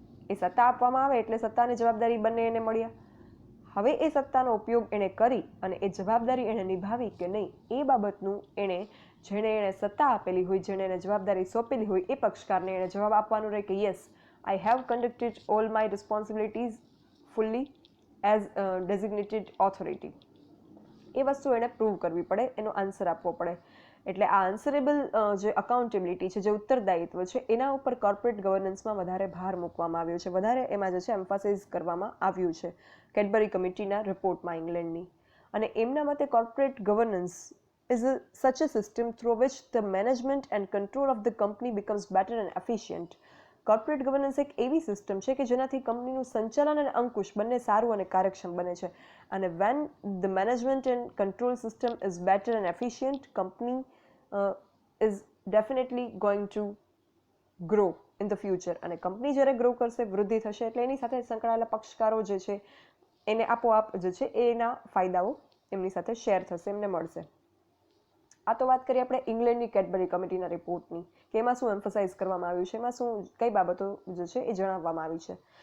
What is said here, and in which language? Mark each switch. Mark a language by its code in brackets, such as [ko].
[gu] એ સત્તા આપવામાં આવે એટલે સત્તાની જવાબદારી બંને એને મળ્યા. હવે એ સત્તાનો ઉપયોગ એણે કરી અને એ જવાબદારી એણે નિભાવી કે નહીં એ બાબતનું જેણે સત્તા આપેલી હોય, જેણે એને જવાબદારી સોંપેલી હોય એ પક્ષકારને એણે જવાબ આપવાનું રહે કે [en] Yes, I have conducted all my responsibilities fully as designated authority. [gu] એ વસ્તુ એણે પ્રૂવ કરવી પડે, એનો આન્સર આપવો પડે. એટલે આ આન્સરેબલ જે અકાઉન્ટેબિલિટી છે, જે ઉત્તરદાયિત્વ છે, એના ઉપર કોર્પોરેટ ગવર્નન્સમાં વધારે ભાર મૂકવામાં આવ્યો છે, વધારે એમાં જે છે એમ્ફાસાઇઝ કરવામાં આવ્યું છે કેડબરી કમિટીના રિપોર્ટમાં ઇંગ્લેન્ડની. અને એમના મતે corporate governance [en] is such a system through which the management and control of the company becomes better and efficient. [gu] Corporate governance એક એવી સિસ્ટમ છે કે જેનાથી કંપનીનું સંચાલન અને અંકુશ બંને સારું અને કાર્યક્ષમ બને છે. અને [en] when the management and control system is better and efficient, company is definitely going to grow in the future. [gu] અને કંપની જ્યારે ગ્રો કરશે, વૃદ્ધિ થશે, એટલે એની સાથે સંકળાયેલા પક્ષકારો જે છે એને આપોઆપ જે છે એના ફાયદાઓ એમની સાથે શેર થશે, એમને મળશે. આ તો વાત કરીએ આપણે ઇંગ્લેન્ડની કેડબરી કમિટીના રિપોર્ટની કે એમાં શું એમ્ફસાઇઝ કરવામાં આવ્યું છે, એમાં કઈ બાબતો જે છે એ જણાવવામાં આવી છે.